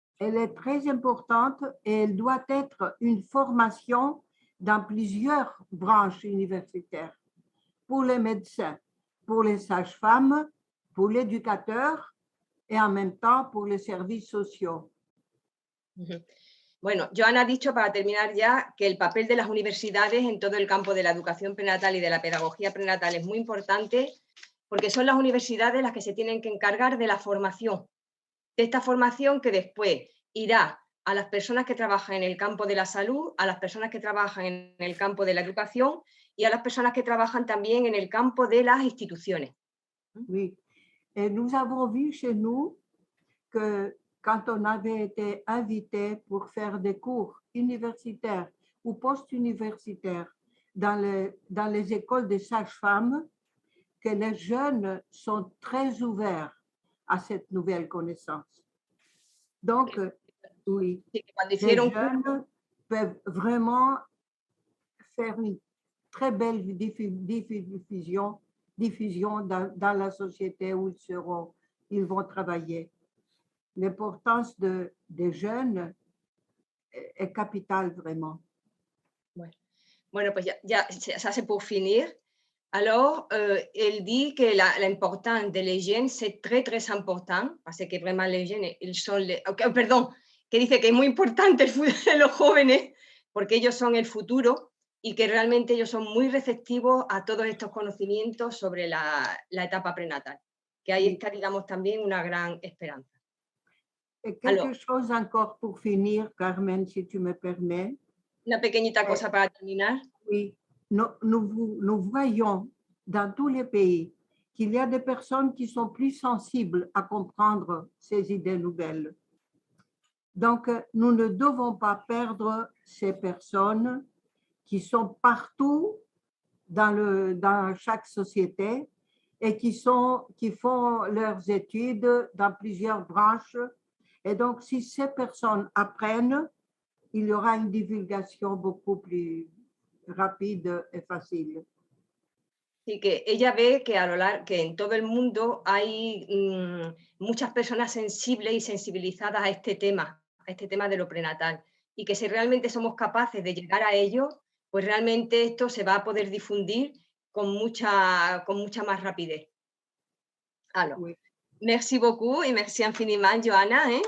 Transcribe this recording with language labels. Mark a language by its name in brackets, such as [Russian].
[French] Elle est très importante et elle doit être une formation dans plusieurs branches universitaires, pour les médecins, pour les sages-femmes, pour l'éducateur et en même temps pour les services sociaux. [Spanish] Bueno, Johanna ha dicho, para terminar ya, que el papel de las universidades en todo el campo de la educación prenatal y de la pedagogía prenatal es muy importante porque son las universidades las que se tienen que encargar de la formación, de esta formación que después irá a las personas que trabajan en el campo de la salud, a las personas que trabajan en el campo de la educación y a las personas que trabajan también en el campo de las instituciones. [French] Oui, et nous avons vu chez nous que quand on avait été invité pour faire des cours universitaires ou post-universitaires dans les écoles des sages-femmes, que les jeunes sont très ouverts à cette nouvelle connaissance. Donc, oui, les jeunes peuvent vraiment faire une très belle diffusion dans la société où ils vont travailler. L'importance des jeunes est capitale vraiment. [Spanish] Bueno, pues ya [French] c'est pour finir. Alors, elle dit que l'importance de les jeunes, c'est très, très important, parce que vraiment les jeunes, ils sont [Spanish] perdón, que dice que es muy importante los jóvenes, porque ellos son el futuro y que realmente ellos son muy receptivos a todos estos conocimientos sobre la etapa prenatal, que ahí está, digamos, también una gran esperanza. [French] Quelque chose encore pour finir, Carmen, si tu me permets. [Spanish] Una pequeñita cosa para terminar. [French] Oui, nous voyons dans tous les pays qu'il y a des personnes qui sont plus sensibles à comprendre ces idées nouvelles. Donc, nous ne devons pas perdre ces personnes qui sont partout dans chaque société et qui font leurs études dans plusieurs branches. Et donc, si ces personnes apprennent, il y aura une divulgation beaucoup plus rapide [Spanish] y fácil. Y que ella ve que que en todo el mundo hay muchas personas sensibles y sensibilizadas a este tema de lo prenatal, y que si realmente somos capaces de llegar a ello, pues realmente esto se va a poder difundir con mucha más rapidez. [French] Alors, oui. Merci beaucoup et merci infiniment, Johanna.